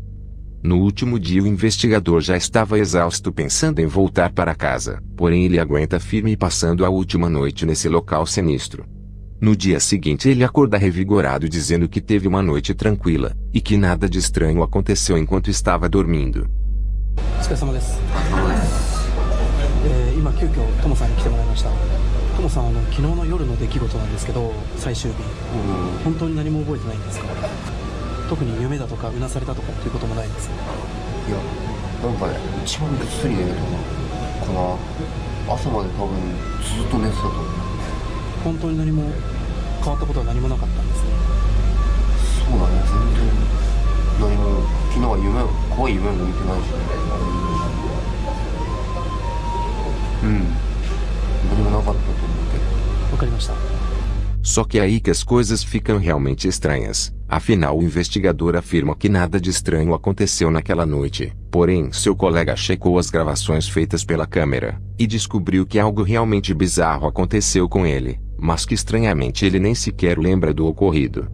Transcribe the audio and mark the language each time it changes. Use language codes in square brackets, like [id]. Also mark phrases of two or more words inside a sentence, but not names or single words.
[pt] No último dia o investigador já estava exausto pensando em voltar para casa, porém ele aguenta firme passando a última noite nesse local sinistro. No dia seguinte ele acorda revigorado dizendo que teve uma noite tranquila, e que nada de estranho aconteceu enquanto estava dormindo. [ja] お疲れ様です。今急遽トモさんに来てもらいました。トモさん昨日の夜の出来事なんですけど、最終日、本当に何も覚えてないんですか？特に夢だとかうなされたとかっていうこともないんですか？いや、なんかね、一番ぐっすり寝るかな。朝まで多分ずっと寝てたと思う。本当に何も変わったことは何もなかったんですね。そそうだね、全然何も昨日は怖い夢も見てないし、何もなかったと思うけど。わかりました。 [pt] Só que é aí que as coisas ficam realmente estranhas. Afinal, o investigador afirma que nada de estranho aconteceu naquela noite. Porém, seu colega checou as gravações feitas pela câmera e descobriu que algo realmente bizarro aconteceu com ele, mas que estranhamente ele nem sequer lembra do ocorrido.